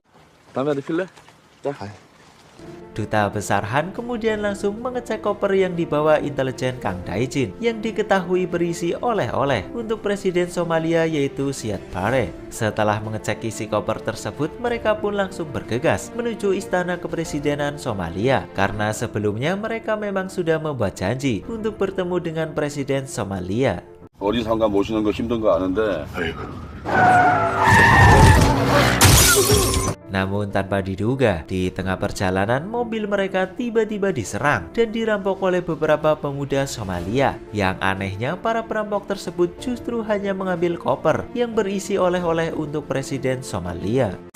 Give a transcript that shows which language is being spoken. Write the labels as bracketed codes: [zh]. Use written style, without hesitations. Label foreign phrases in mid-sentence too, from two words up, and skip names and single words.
[id] Duta besar Han kemudian langsung mengecek koper yang dibawa intelijen Kang Dae-jin yang diketahui berisi oleh-oleh untuk Presiden Somalia yaitu Siad Barre. Setelah mengecek isi koper tersebut, mereka pun langsung bergegas menuju istana kepresidenan Somalia karena sebelumnya mereka memang sudah membuat janji untuk bertemu dengan Presiden Somalia. [ko] 어리상가 모시는 거 힘든 거 아는데. [id] Namun tanpa diduga, di tengah perjalanan mobil mereka tiba-tiba diserang dan dirampok oleh beberapa pemuda Somalia. Yang anehnya, para perampok tersebut justru hanya mengambil koper yang berisi oleh-oleh untuk Presiden Somalia.